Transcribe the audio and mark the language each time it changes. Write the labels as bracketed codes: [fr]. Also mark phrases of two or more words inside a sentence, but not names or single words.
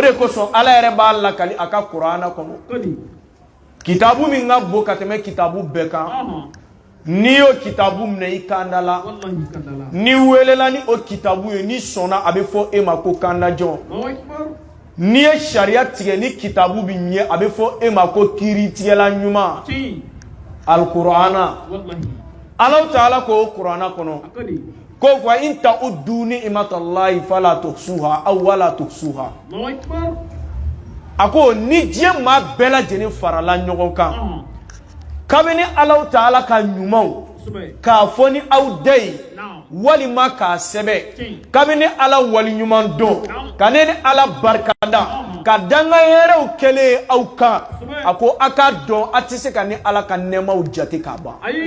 [bm] de kosɔn ala yɛrɛ b'a lakali a ka Kur'ana kɔnɔ kitabu min ka bon ka tɛmɛ kitabu bɛɛ kan n'i y'o kitabu minɛ i kanda la ni welela ni o kitabu ye ni sɔnna a bɛ fɔ e ma ko kandajɔn n'i ye sariya tigɛ ni kitabu bɛ ɲɛ a bɛ fɔ e ma ko kiiritigɛla ɲuman Al-Qur'ana Alahu Ta'ala ko Qur'ana kɔnɔ ko [ar] فإن تعدوا نعمة الله فلا تحصوها أو ولا تحصوها [bm] a ko ni diɲɛ maa bɛɛ lajɛlen farala ɲɔgɔn kan kabini Alahu Ta'ala ka ɲumanw k'a fɔ ni aw da ye walima k'a sɛbɛ kabini ala wali ɲuman dɔn ka ne ni ala barikada ka danga hɛrɛw kɛlen aw kan a ko a ka dɔn a tɛ se ka ni ala ka nɛɛmaw jate k'a ban